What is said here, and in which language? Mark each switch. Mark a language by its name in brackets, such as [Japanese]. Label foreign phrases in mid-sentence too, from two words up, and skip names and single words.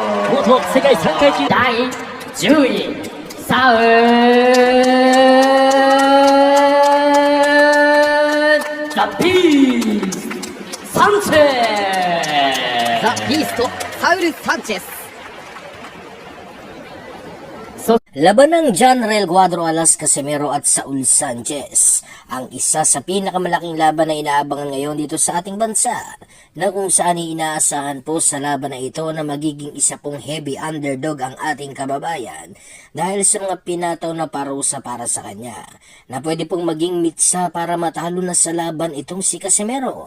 [Japanese] 元世界3階級第10位、サウザ・ピース・サンチェス、ザ・ビースト、サウル・サンチェス. [Filipino] Laban ng John Rel Cuadro Alas Casimero at Saul Sanchez, ang isa sa pinakamalaking laban na inaabangan ngayon dito sa ating bansa, na kung saan inaasahan po sa laban na ito na magiging isa pong [English] heavy underdog [Filipino] ang ating kababayan dahil sa mga pinataw na parusa para sa kanya, na pwede pong maging mitsa para matalo na sa laban itong si Casimero.